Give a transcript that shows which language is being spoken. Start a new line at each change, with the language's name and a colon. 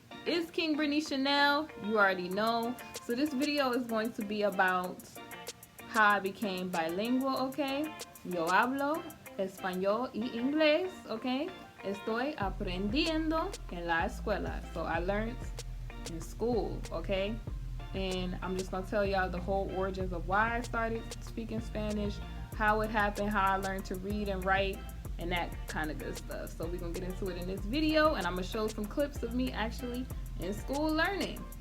English: It's KingBritneyChanel, you already know. So this video is going to be about how I became bilingual, okay?
Spanish: Yo hablo español y inglés, okay? Estoy aprendiendo en la escuela.
English: So I learned in school, okay? And I'm just gonna tell y'all the whole origins of why I started speaking Spanish, how it happened, how I learned to read and write, and that kind of good stuff. So we're gonna get into it in this video, and I'm gonna show some clips of me actually in school learning.